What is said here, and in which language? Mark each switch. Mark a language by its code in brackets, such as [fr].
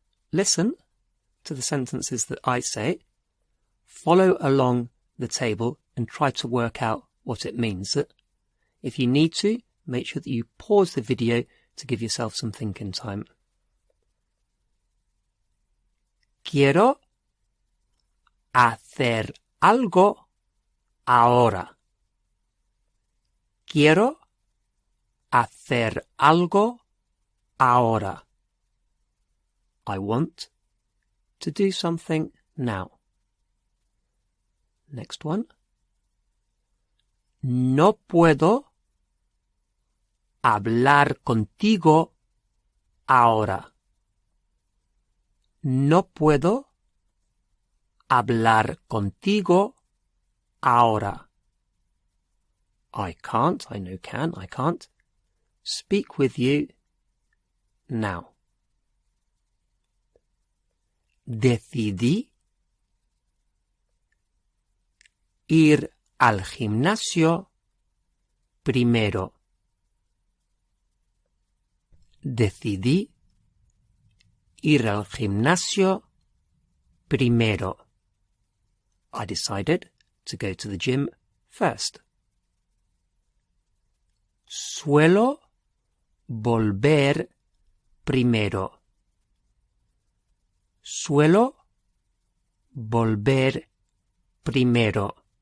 [en] Listen to the sentences that I say. Follow along the table and try to work out what it means. If you need to, make sure that you pause the video to give yourself some thinking time. [es] Quiero hacer algo ahora. Quiero hacer algo ahora. [en] I want to do something now. Next one. [es] No puedo hablar contigo ahora. No puedo hablar contigo ahora. [en] I can't, I know can, I can't speak with you now. [es] Decidí ir al gimnasio primero. Decidí ir al gimnasio primero. [en] I decided to go to the gym first. [es] Suelo volver primero. Suelo volver primero.